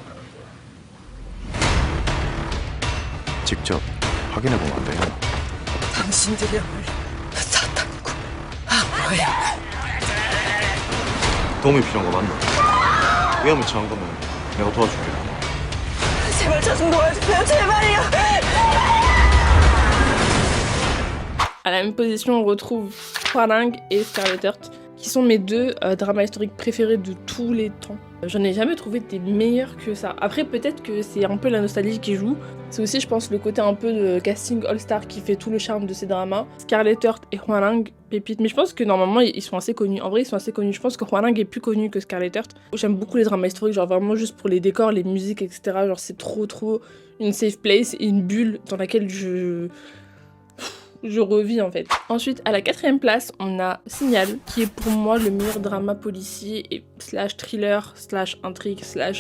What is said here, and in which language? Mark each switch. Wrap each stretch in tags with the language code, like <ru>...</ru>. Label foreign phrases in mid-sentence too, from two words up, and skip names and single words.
<ko>직접 확인해보면 안 되냐? 당신들이야말로 사탄이고 악마야. 도움이 필요한 거 맞나? 위험에 처한 거면 내가 도와줄게. 제발 저 좀 도와주세요. 제발요.</ko> <fr>À la même position, on retrouve Hwalang et Scarlet Heart, qui sont mes deux dramas historiques préférés de tous les temps. J'en ai jamais trouvé des meilleurs que ça. Après, peut-être que c'est un peu la nostalgie qui joue. C'est aussi, je pense, le côté un peu de casting all-star qui fait tout le charme de ces dramas. Scarlet Heart et Hwalang, pépites. Mais je pense que normalement, ils sont assez connus. En vrai, ils sont assez connus. Je pense que Hwalang est plus connu que Scarlet Heart. J'aime beaucoup les dramas historiques, genre vraiment juste pour les décors, les musiques, etc. Genre, c'est trop une</fr> <en>safe place</en> <fr>et une bulle dans laquelle je revis en fait. Ensuite, à la 4ème place, on a Signal, qui est pour moi le meilleur drama policier et slash thriller, slash intrigue, slash...</fr>